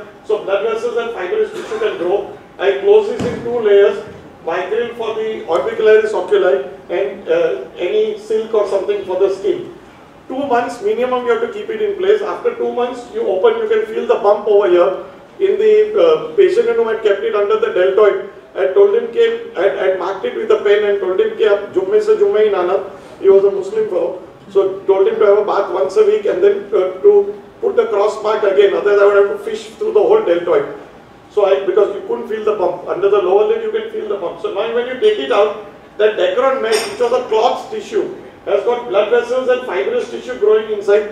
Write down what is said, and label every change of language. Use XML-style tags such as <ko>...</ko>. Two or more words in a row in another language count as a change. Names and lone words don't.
<en>So blood vessels and fibrous tissue can grow. I close this in 2 layers, Vicryl for the orbicularis oculi and any silk or something for the skin. 2 months minimum you have to keep it in place. After 2 months you open, you can feel the bump over here. In the patient who had kept it under the deltoid, I told him, I marked it with a pen and told him,</en> <hi>जुम्मे से जुम्मे ही नाना.</hi> <en>He was a Muslim fellow. So told him to have a bath once a week and then to put the cross mark again, otherwise I would have to fish through the whole deltoid. So because you couldn't feel the bump. Under the lower lid you can feel the bump. So now when you take it out, that Dacron mesh, which was a cloth tissue, has got blood vessels and fibrous tissue growing inside.</en>